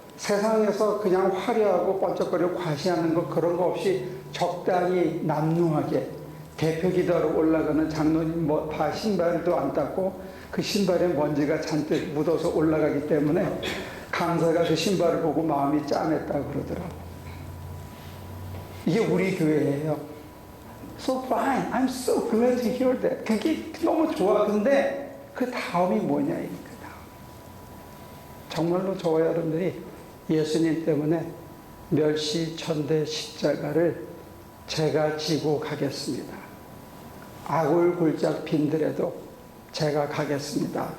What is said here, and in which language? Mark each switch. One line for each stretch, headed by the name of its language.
Korean: 세상에서 그냥 화려하고 번쩍거리고 과시하는 거 그런 거 없이 적당히 남루하게 대표 기도하러 올라가는 장로님 신발도 안 닦고 그 신발에 먼지가 잔뜩 묻어서 올라가기 때문에 강사가 그 신발을 보고 마음이 짠했다 그러더라고. 이게 우리 교회예요.
English: So fine, I'm so glad to hear that.
Korean: 그게 너무 좋아. 근데 그 다음이 뭐냐, 그 다음. 정말로 저와 여러분들이 예수님 때문에 멸시천대 십자가를 제가 지고 가겠습니다. 악을 골짝 빈들에도 제가 가겠습니다.